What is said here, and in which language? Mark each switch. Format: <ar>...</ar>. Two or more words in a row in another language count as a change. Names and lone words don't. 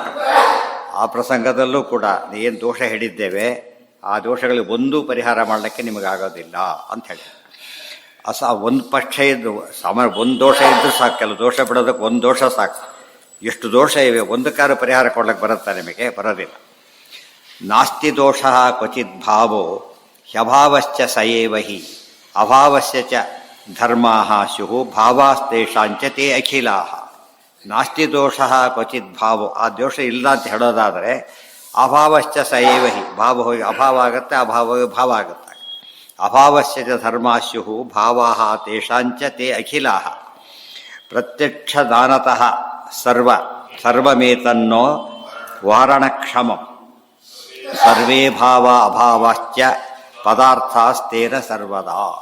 <kn>ಆ ಪ್ರಸಂಗದಲ್ಲೂ ಕೂಡ ಏನು ದೋಷ ಹೇಳಿದ್ದೇವೆ ಆ ದೋಷಗಳಿಗೆ ಒಂದೂ ಪರಿಹಾರ ಮಾಡಲಿಕ್ಕೆ ನಿಮಗಾಗೋದಿಲ್ಲ ಅಂತ ಹೇಳಿ. ಒಂದು ಪಕ್ಷ ಇದ್ದು ಒಂದು ದೋಷ ಇದ್ದರೂ ಸಾಕು. ಕೆಲವು ದೋಷ ಬಿಡೋದಕ್ಕೆ ಒಂದು ದೋಷ ಸಾಕು. ಎಷ್ಟು ದೋಷ ಇವೆ, ಒಂದಕ್ಕಾರು ಪರಿಹಾರ ಕೊಡ್ಲಿಕ್ಕೆ ಬರುತ್ತಾ? ನಿಮಗೆ ಬರೋದಿಲ್ಲ.</kn> <sa>ನಾಸ್ತಿ ದೋಷ ಕ್ವಚಿತ್ ಭಾವೋ ಹ್ಯಭಾವಶ್ಚ ಸಯೇವ ಹಿ ಅಭಾವಸ್ಯ ಚ ಧರ್ಮಾಃ ಸ್ಯುಃ ಭಾವಾಸ್ತೇಷಾಂಚ ತೇ ಅಖಿಲಾಃ. ನಾಸ್ತಿ ದೋಷ ಕ್ವಚಿತ್ ಭಾವೋ,</sa> <kn>ಆ ದೋಷ ಇಲ್ಲ ಅಂತ ಹೇಳೋದಾದರೆ</kn> <sa>ಅಭಾವಶ್ಚ ಸಯೇವ ಹಿ</sa> <kn>ಭಾವ ಹೋಗಿ ಅಭಾವ ಆಗುತ್ತೆ, ಅಭಾವ ಹೋಗಿ ಭಾವ ಆಗುತ್ತೆ.</kn> <sa>ಅಭಾವಸ್ಯ ಚ ಧರ್ಮಾಸ್ಯು ಭಾವಾಃ ತೇಷಾಂಚ ತೇ ಅಖಿಲಾಃ ಪ್ರತ್ಯಕ್ಷದಾನತಃ ಸರ್ವಮೇತನ್ನೋ ವಾರಣಕ್ಷಮಂ ಸರ್ವೇ ಭಾವ ಅಭಾವಾಶ್ಚ ಪದಾರ್ಥಾಸ್ತೇನ ಸರ್ವದಾ.</sa>